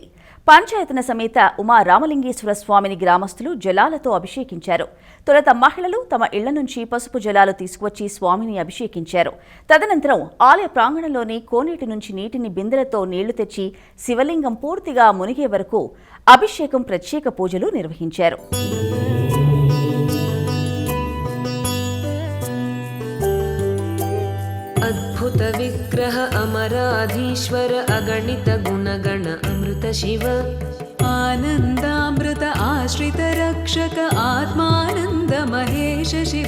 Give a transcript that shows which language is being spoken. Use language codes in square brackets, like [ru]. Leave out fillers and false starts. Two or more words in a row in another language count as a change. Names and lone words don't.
[te] పంచాయతన సమేత ఉమా రామలింగేశ్వర స్వామిని గ్రామస్తులు జలాలతో అభిషేకించారు. తొలుత మహిళలు తమ ఇళ్ల నుంచి పసుపు జలాలు తీసుకువచ్చి స్వామిని అభిషేకించారు. తదనంతరం ఆలయ ప్రాంగణంలోని కోనేటి నుంచి నీటిని బిందెలతో నీళ్లు తెచ్చి శివలింగం పూర్తిగా మునిగే వరకు అభిషేకం ప్రత్యేక పూజలు నిర్వహించారు. [sa] अद्भुत विग्रह अमराधीश्वर अगणित गुणगण अमृत शिव आनन्दामृत आश्रित रक्षक आत्मानन्द महेश शिव